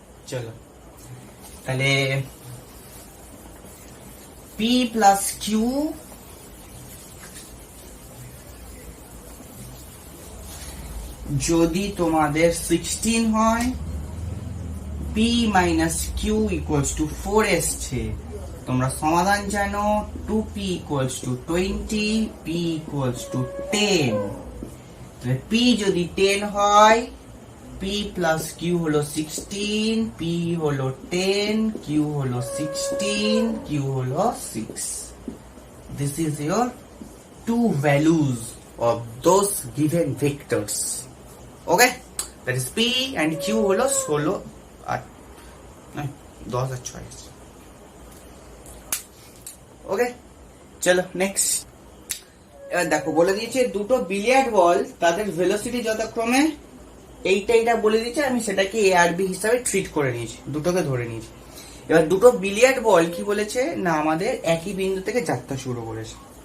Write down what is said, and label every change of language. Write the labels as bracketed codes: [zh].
[bn] চলো তাহলে P plus Q যদি তোমাদের 16 হয়, P minus Q equals to 4 এসছে, তোমরা সমাধান জানো 2p equals to 20, p equals to 10। p যদি 10 হয়, p প্লাস কিউ হলো 16, p হলো 10, q হলো 16, q হলো 6। [en] This is your two values of those given vectors. Okay, that is p and q [bn] হলো 16 আর 10 আর 6। ওকে, চলো নেক্সট। এবার দেখো বলে দিয়েছে দুটো বিলিয়ার্ড বল তাদের ভেলোসিটি যথাক্রমে এইটা বলে দিয়েছে, আমি সেটাকে এ আর বি হিসাবে ট্রিট করে নিয়েছি, দুটোকে ধরে নিয়েছি। এবার দুটো বিলিয়ার্ড বল কি বলেছে না, আমাদের একই বিন্দু থেকে যাত্রা শুরু করেছে।